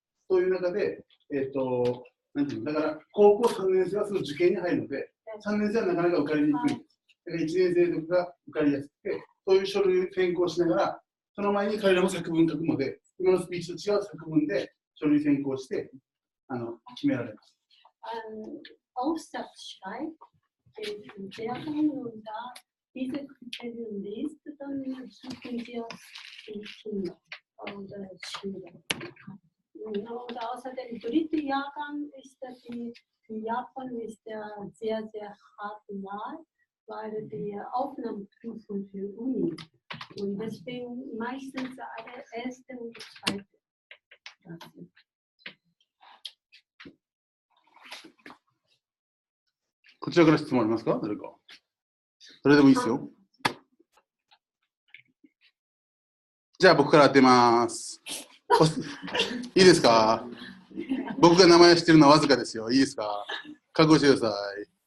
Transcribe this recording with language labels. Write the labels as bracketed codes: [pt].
[ja] そういう中で、なんていうの、だから高校3年生はすぐ受験に入るので、3年生はなかなか受かりにくい。だから1年生とかが受かりやすくて、そういう書類選考しながら、その前に彼らも作文書くので、今のスピーチと違う作文で書類選考して決められます。 [de] Aufsatz schreibt, den Lehrern und da diese Kriterien liest, dann suchen wir die Kinder oder Schüler. Und außerdem der dritte Jahrgang ist in Japan ist sehr, sehr hart nahe, weil die Aufnahmeprüfung für Uni. Und deswegen meistens alle erste und zweite Klasse. [ja] こちらから質問ありますか？誰か。誰でもいいですよ。じゃあ僕から当てます。いいですか？僕が名前知ってるのはわずかですよ。いいですか？覚悟してください。